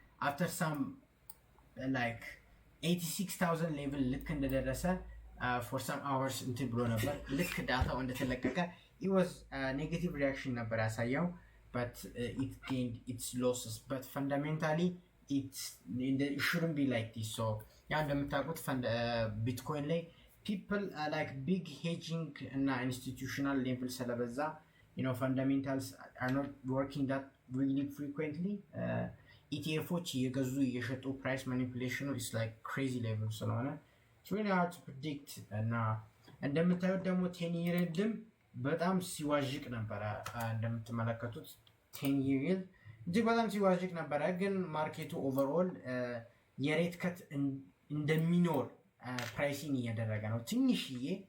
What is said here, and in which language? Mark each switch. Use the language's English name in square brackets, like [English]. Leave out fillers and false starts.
[English] after some like 86,000 level [Amharic] ልክ እንደደረሰ [English] for some hours [Amharic] እንትን ብሎ ነበር። ልክ ዳታው እንደተለቀቀ [English] it was negative reaction [Amharic] ነበር ያሳየው, [English] but it gained its losses, but fundamentally it shouldn't be like this. so [Amharic] ያ እንደምታውቁት ቢትኮይን ላይ [English] people like big hedging እና institutional level ስለበዛ fundamentals are not working that really frequently. [Amharic] ኢቲኤፎች እየገዙ እየሸጡ ፕራይስ ማኒፑሌሽኑ [English] is like crazy level [Amharic] ስለሆነ [English] it's really hard to predict። [Amharic] እና እንደምታዩት ደግሞ 10 year ይልም በጣም ሲዋዥቅ ነበረ። እንደምትመለከቱት 10 year ይል እጅግ በጣም ሲዋዥቅ ነበረ፣ ግን ማርኬቱ ኦቨርኦል የሬት ከት እንደሚኖር ፕራይሲንግ እያደረገ ነው ትንሽዬ።